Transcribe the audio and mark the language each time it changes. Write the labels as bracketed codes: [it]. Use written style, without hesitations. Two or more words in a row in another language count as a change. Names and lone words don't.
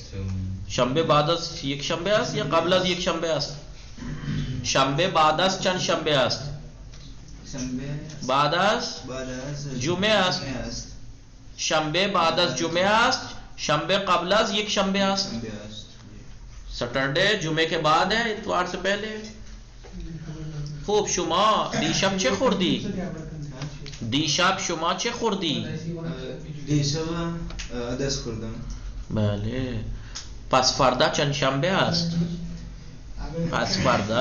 [fa] شنبه بعد از یک شنبه است یا قبل از یک شنبه است؟ شنبه بعد از چند شنبه است؟ شنبه بعد از جمعه است. شنبه بعد از جمعه است. شنبه قبل از یک شنبه است. [ur] سٹرڈے جمعه کے بعد ہے، اتوار سے پہلے. [fa] خوب. شما دیشب چه خوردی؟ دیشب شما چه خوردی؟ دیشوا دست خوردم. بله. پس فردا چند شنبه است؟ پس فردا